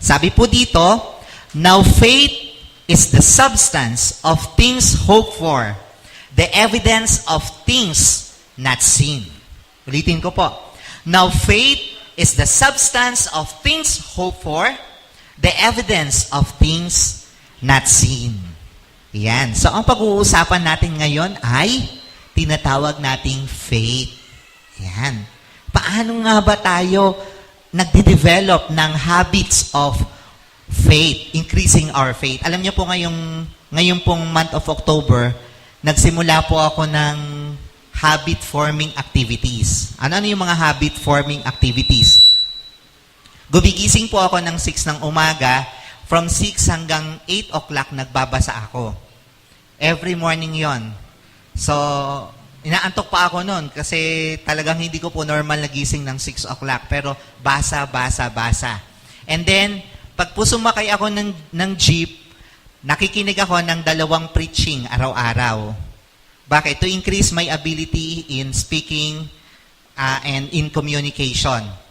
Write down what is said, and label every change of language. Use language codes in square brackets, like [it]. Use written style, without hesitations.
[tl] Sabi po dito, [en] now faith is the substance of things hoped for, the evidence of things not seen. [tl] Ulitin ko po. [en] Now faith is the substance of things hoped for, the evidence of things not seen. [tl] Yan. So, ang pag-uusapan natin ngayon ay tinatawag nating faith. Yan. Paano nga ba tayo nagde-develop ng [en] habits of faith, increasing our faith? [tl] Alam niyo po ngayong pong [en] month of October, [tl] nagsimula po ako ng habit-forming activities. Ano yung mga habit-forming activities? Gumigising po ako ng 6 ng umaga, from 6 hanggang 8 o'clock nagbabasa ako. [en] Every morning [tl] yon. So, inaantok pa ako noon kasi talagang hindi ko po normal nagising ng 6 o'clock. Pero basa. And then, pag po sumakay ako ng jeep, nakikinig ako ng 2 preaching araw-araw. Bakit? [en] To increase my ability in speaking and in communication.